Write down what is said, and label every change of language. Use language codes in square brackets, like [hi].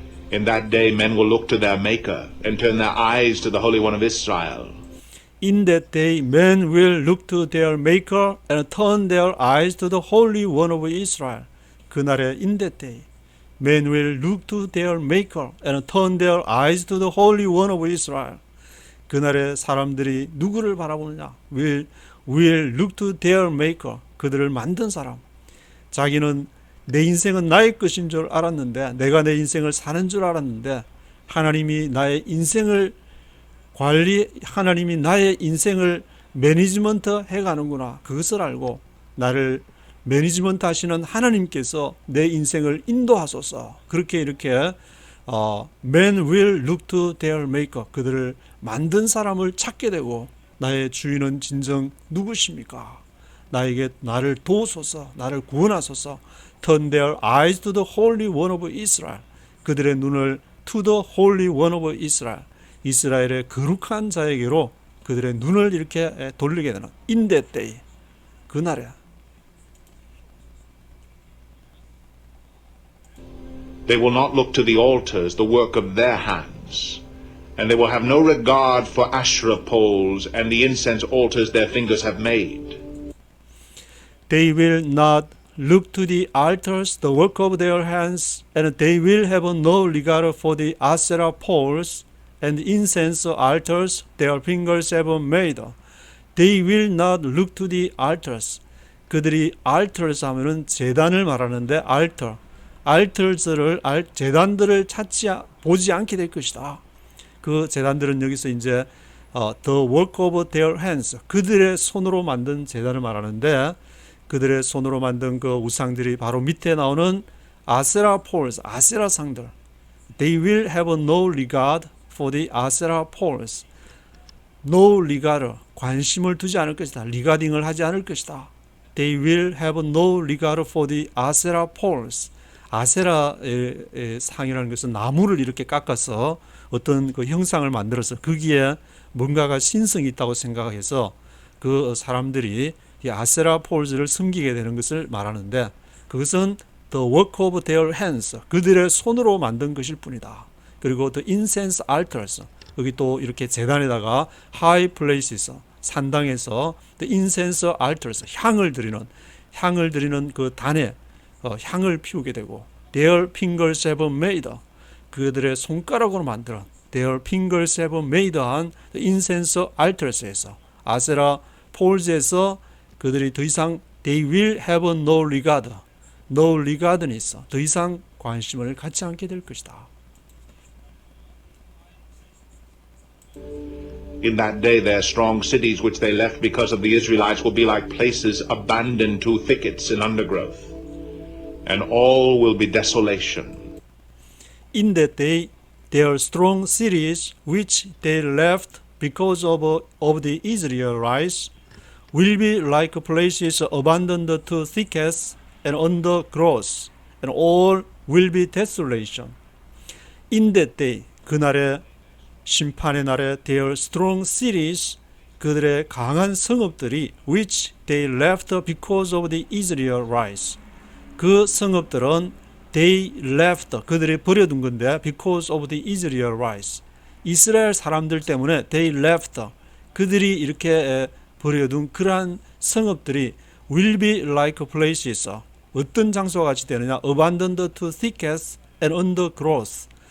[en] In that day men will look to their Maker and turn their eyes to the Holy One of Israel. In that day men will look to their Maker and turn their eyes to the Holy One of Israel. [ko] 그날에 [en] in that day men will look to their Maker and turn their eyes to the Holy One of Israel. [ko] 그날에 사람들이 누구를 바라보느냐? [en] will look to their Maker. [ko] 그들을 만든 사람. 자기는 내 인생은 나의 것인 줄 알았는데, 내가 내 인생을 사는 줄 알았는데, 하나님이 나의 인생을 하나님이 나의 인생을 매니지먼트 해가는구나. 그것을 알고 나를 매니지먼트 하시는 하나님께서 내 인생을 인도하소서. 그렇게 이렇게 [en] Men will look to their maker. [ko] 그들을 만든 사람을 찾게 되고, 나의 주인은 진정 누구십니까? 나를 도우소서, 나를 구원하소서. [en] Turn their eyes to the Holy One of Israel. [ko] 그들의 눈을 [en] to the Holy One of Israel. [ko] 이스라엘의 거룩한 자에게로 그들의 눈을 이렇게 돌리게 되는 [en] in that day. [ko] 그날에 [en] They will not look to the altars, the work of their hands, and they will have no regard for Asherah poles and the incense altars their fingers have made. They will not look to the altars, the work of their hands, and they will have no regard for the Asherah poles and incense altars their fingers have made. They will not look to the altars. [ko] 그들이 altars 하면은 제단을 말하는데 altars를 제단들을 보지 않게 될 것이다. 그 제단들은 여기서 이제 [en] the work of their hands, [ko] 그들의 손으로 만든 제단을 말하는데, 그들의 손으로 만든 그 우상들이 바로 밑에 나오는 아세라 poles, 아세라 상들. [en] They will have no regard for the 아세라 poles. No regard, [ko] 관심을 두지 않을 것이다. 리가딩을 하지 않을 것이다. [en] They will have no regard for the 아세라 poles. [ko] 아세라의 상이라는 것은 나무를 이렇게 깎아서 어떤 그 형상을 만들어서 거기에 뭔가가 신성이 있다고 생각해서 그 사람들이 이 아세라 폴즈를 섬기게 되는 것을 말하는데, 그것은 [en] the work of their hands, [ko] 그들의 손으로 만든 것일 뿐이다. 그리고 [en] the incense altars, [ko] 여기 또 이렇게 제단에다가 [en] high places, [ko] 산당에서 the incense altars, 향을 드리는 그 단에 향을 피우게 되고, [en] their fingers have made, [ko] 그들의 손가락으로 만든 their fingers have made 한 incense altars에서, 아세라 폴즈에서 그들이 더 이상 [en] they will have no regard, [ko] no regard는 있어, 더 이상 관심을 갖지 않게 될 것이다. [en] In that day their strong cities which they left because of the Israelites will be like places abandoned to thickets and undergrowth, and all will be desolation. In that day their strong cities which they left because of the Israelites will be like places abandoned to thickets and undergrowth, and all will be desolation. In that day, [ko] 그날의 심판의 날에 [en] their strong cities, [ko] 그들의 강한 성읍들이 [en] which they left because of the Israelites, [ko] 그 성읍들은 [en] they left, [ko] 그들이 버려둔 건데 [en] because of the Israelites, [ko] 이스라엘 사람들 때문에 [en] they left, [ko] 그들이 이렇게 버려둔 그러한 성읍들이 [en] will be like places, [ko] 어떤 장소와 같이 되느냐, [en] abandoned to thickets and undergrowth,